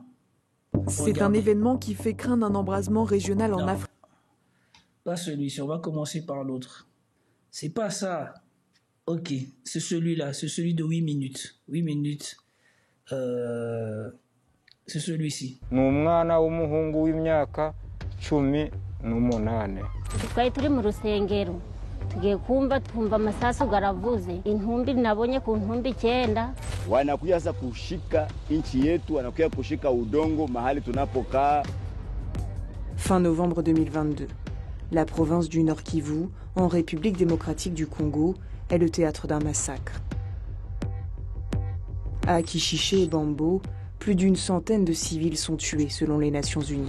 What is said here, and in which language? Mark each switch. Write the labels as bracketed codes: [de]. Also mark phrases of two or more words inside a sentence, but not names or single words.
[fr] C'est un événement qui fait craindre un embrasement régional en Afrique. Pas celui-ci, on va commencer par l'autre. C'est pas ça. Ok, c'est celui-là, c'est celui de 8 minutes. 8 minutes. C'est celui-ci. [rw] Ni umwana w'umuhungu w'imyaka 18. Twari turi mu rusengero tugiye kumva twumva amasasu garavuze intumbi nabonye ku ntumbi 9 [sw] wanakuja sasa kushika nchi yetu, wanakuja kushika udongo mahali tunapokaa. [fr] Fin novembre 2022. La province du Nord Kivu, en République démocratique du Congo, est le théâtre d'un massacre. À Kichiché et Bambo, plus d'une centaine de civils sont tués selon les Nations Unies.